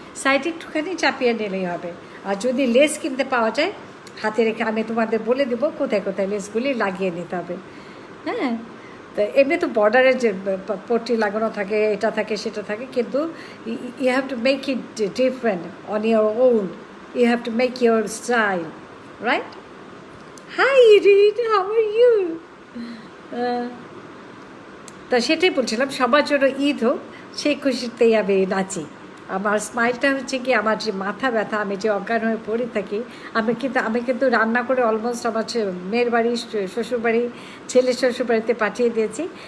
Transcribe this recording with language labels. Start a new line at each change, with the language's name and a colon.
Bangla: Side একটুখানি চাপিয়ে নিলেই হবে। আর যদি লেস কিনতে পাওয়া যায় হাতে রেখে, আমি তোমাদের বলে দেবো কোথায় কোথায় লেসগুলি লাগিয়ে নিতে হবে। হ্যাঁ, তো এমনি তো বর্ডারের যে পট্টি লাগানো থাকে, এটা থাকে সেটা থাকে, কিন্তু
English: You have to make it different on your own. You have to make your style, right? Hi, Reed, how are you?
Bangla: তা সেটাই বলছিলাম, সবার জন্য ঈদ হোক, সেই খুশিতেই আমি নাচি। আমার স্মাইলটা হচ্ছে কি, আমার যে মাথা ব্যথা, আমি যে অজ্ঞান হয়ে পড়ে থাকি, আমি কিন্তু রান্না করে অলমোস্ট আমার মেয়ের বাড়ি, শ্বশুরবাড়ি, ছেলের শ্বশুরবাড়িতে পাঠিয়ে দিয়েছি।